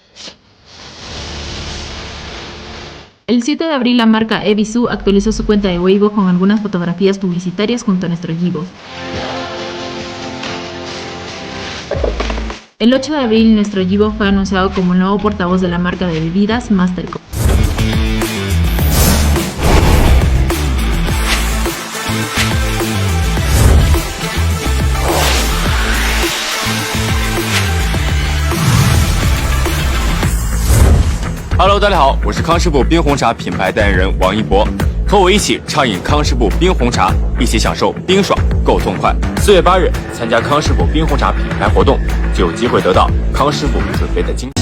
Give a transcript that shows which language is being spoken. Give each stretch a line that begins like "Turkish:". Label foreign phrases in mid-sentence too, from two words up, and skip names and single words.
Spanish: El 7 de abril la marca Ebisu actualizó su cuenta de Weibo con algunas fotografías publicitarias junto a nuestro Yibo. El 8 de abril, nuestro Yibo fue anunciado como el nuevo portavoz de la marca de bebidas Mastercard.
Chinese: Hello， 大家好，我是康师傅冰红茶品牌代言人王一博，和我一起畅饮康师傅冰红茶，一起享受冰爽够痛快。4月8日，参加康师傅冰红茶品牌活动，就有机会得到康师傅准备的惊喜。